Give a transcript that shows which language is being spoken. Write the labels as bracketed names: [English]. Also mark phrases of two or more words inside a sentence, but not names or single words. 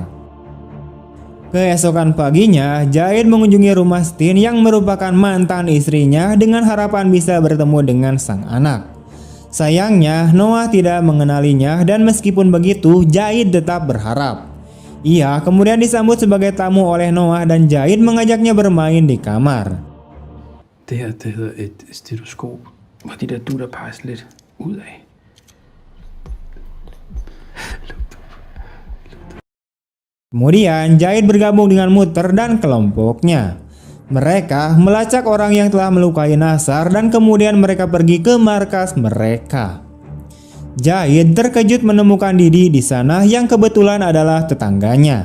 [Indonesian] Keesokan paginya, Jahid mengunjungi rumah Steen yang merupakan mantan istrinya dengan harapan bisa bertemu dengan sang anak. Sayangnya, Noah tidak mengenalinya dan meskipun begitu, Jahid tetap berharap. Ia kemudian disambut sebagai tamu oleh Noah dan Jahid mengajaknya bermain di kamar. [Danish] Det her, det hedder et stetoskop, hvor de der dutter peges lidt ud af. [Indonesian] Kemudian Jahid bergabung dengan Mutter dan kelompoknya. Mereka melacak orang yang telah melukai Nassar dan kemudian mereka pergi ke markas mereka. Jahid terkejut menemukan Didi di sana yang kebetulan adalah tetangganya.